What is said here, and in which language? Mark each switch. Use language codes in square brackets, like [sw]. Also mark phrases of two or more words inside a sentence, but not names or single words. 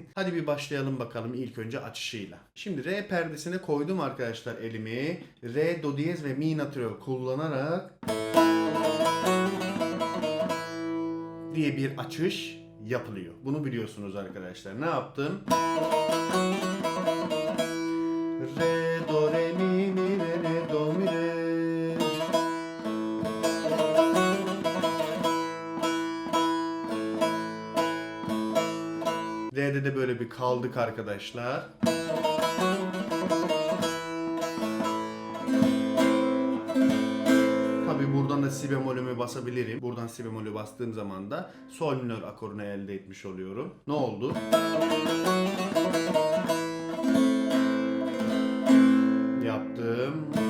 [tr] Hadi bir başlayalım bakalım ilk önce açışıyla. Şimdi re perdesine koydum arkadaşlar elimi. Re, do diyez ve mi natürel kullanarak diye bir açış yapılıyor. Bunu biliyorsunuz arkadaşlar. Ne yaptım? Re, do, re, mi, mi, re, re, do, mi, re. Re'de de böyle bir kaldık arkadaşlar. Tabi buradan da si bemolümü basabilirim. Buradan si bemolü bastığım zaman da sol minör akorunu elde etmiş oluyorum. Ne oldu? Yaptım.